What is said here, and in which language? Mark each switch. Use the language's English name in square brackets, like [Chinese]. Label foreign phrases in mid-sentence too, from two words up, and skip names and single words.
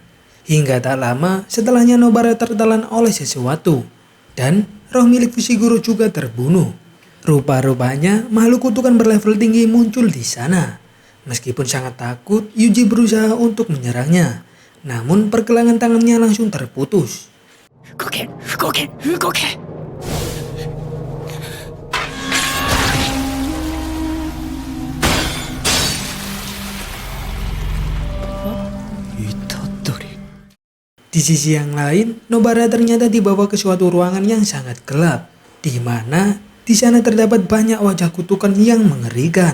[Indonesian] Hingga tak lama setelahnya Nobara tertelan oleh sesuatu. Dan roh milik Fushiguro juga terbunuh. Rupa-rupanya makhluk kutukan berlevel tinggi muncul di sana. Meskipun sangat takut, Yuji berusaha untuk menyerangnya. Namun pergelangan tangannya langsung terputus. [Japanese] 動け動け動け。 [Indonesian] Di sisi yang lain, Nobara ternyata dibawa ke suatu ruangan yang sangat gelap, di mana di sana terdapat banyak wajah kutukan yang mengerikan.